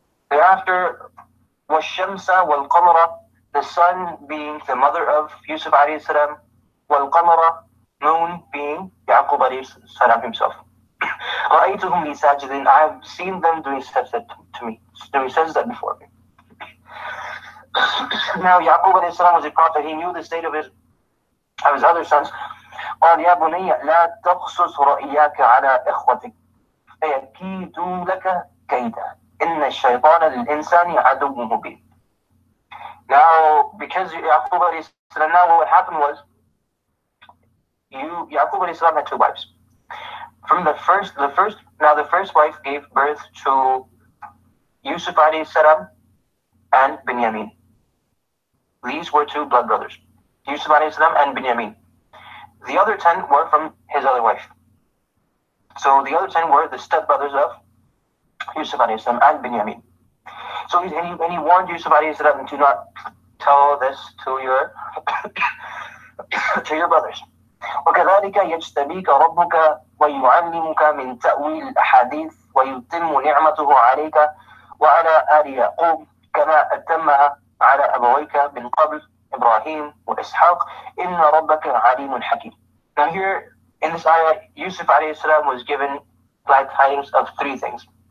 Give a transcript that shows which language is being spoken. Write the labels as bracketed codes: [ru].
[en] Thereafter, [ar] وَالشَّمْسَ وَالْقَمَرَ, [en] the sun being the mother of Yusuf alayhi salam, [ar] وَالْقَمَرَ, [en] moon being Yaqub alayhi salam himself. [ar] رَأَيْتُهُمْ لِي سَاجِدِينَ, [en] I have seen them doing sajda to me, doing sajda before me. Now, Yaqub alayhi salam was a prophet. He knew the state of his other sons. [ar] قال يا بني لا تقصص رؤياك على إخوتك فيكيدوا لك كيدا إن الشيطان للإنسان عدو مبين. [en] Now, because Yaqub alayhi salam, now what happened was, Yaqub alayhi salam had 2 wives. From the first wife gave birth to Yusuf alayhi salam and Binyamin. These were 2 blood brothers, Yusuf alayhi salam and Binyamin. The other 10 were from his other wife. So the other 10 were the stepbrothers of Yusuf alayhi salam and Binyamin. So he warned Yusuf alayhi salam to not tell this to your brothers. [ar] وكذلك يجتبيك ربك ويعلمك من تأويل الأحاديث ويتم نعمته عليك وعلى آل يعقوب كما أتمها على أبويك من قبل إبراهيم وإسحاق إن ربك عليم حكيم. [en] Now here in this ayah, Yusuf alayhi salam was given glad tidings of 3 things.